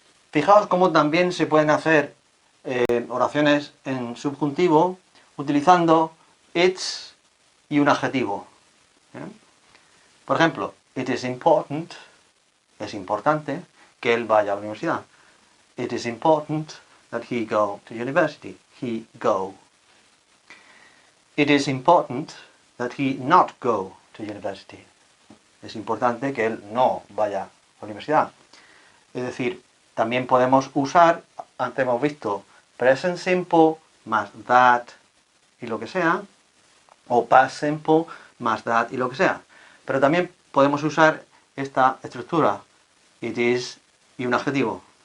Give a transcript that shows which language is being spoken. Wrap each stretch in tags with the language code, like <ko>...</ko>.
<es>Fijaos cómo también se pueden hacer oraciones en subjuntivo utilizando it's y un adjetivo. Por ejemplo,</es> <en>it is important,</en> <es>es importante que él vaya a la universidad.</es> <en>It is important that he go to university. He go. It is important that he not go to university.</en> <es>Es importante que él no vaya a la universidad. Es decir, también podemos usar, antes hemos visto present simple más that y lo que sea, o past simple más that y lo que sea. Pero también podemos usar esta estructura, it is y un adjetivo.</es>